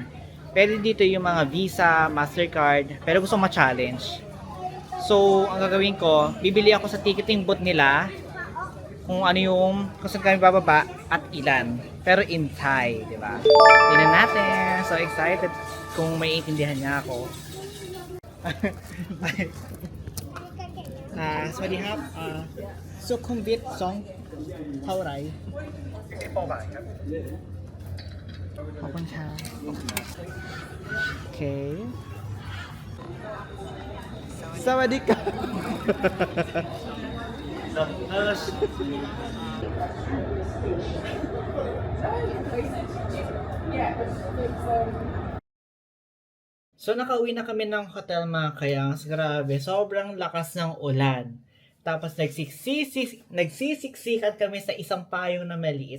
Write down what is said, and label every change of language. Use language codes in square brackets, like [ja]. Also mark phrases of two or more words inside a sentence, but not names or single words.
[tl] Pwede dito yung mga Visa, Mastercard, pero gusto ma-challenge. So ang gagawin ko, bibili ako sa ticketing booth nila kung ano yung, kung saan kami bababa at ilan. Pero [en] in Thai, [tl] di ba? Tingnan natin. [en] So excited [tl] kung may intindihan niya ako. [th] สวัสดีครับสุขุมวิท2เท่าไหร่48 บาทครับขอบคุณครับโอเค [tl] สวัสดีครับ So nakauwi na kami ng hotel mga kayangs. Grabe, sobrang lakas ng ulan. Tapos nagsisiksikan kami sa isang payong na maliit.